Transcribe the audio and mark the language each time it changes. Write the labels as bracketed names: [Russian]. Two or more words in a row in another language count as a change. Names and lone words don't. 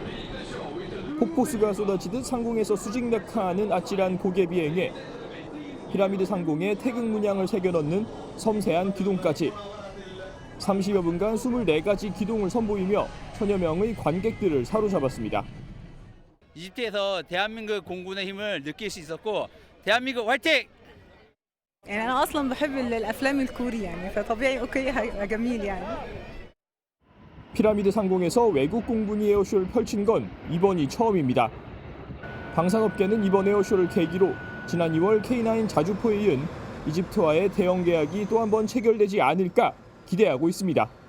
[Korean] 폭포수가 쏟아지듯 상공에서 수직 낙하하는 아찔한 고개 비행에 피라미드 상공에 태극 문양을 새겨 넣는 섬세한 기동까지 30여 분간 24가지 기동을 선보이며 천여 명의 관객들을 사로잡았습니다. 이집트에서 대한민국 공군의 힘을 느낄 수 있었고 대한민국 화이팅! [Arabic] أنا أصلاً بحب الأفلام الكوري يعني فطبيعي أوكي جميل يعني. [Korean] 피라미드 상공에서 외국 공군이 에어쇼를 펼친 건 이번이 처음입니다. 방산업계는 이번 에어쇼를 계기로 지난 2월 K9 자주포에 이은 이집트와의 대형 계약이 또 한 번 체결되지 않을까 기대하고 있습니다.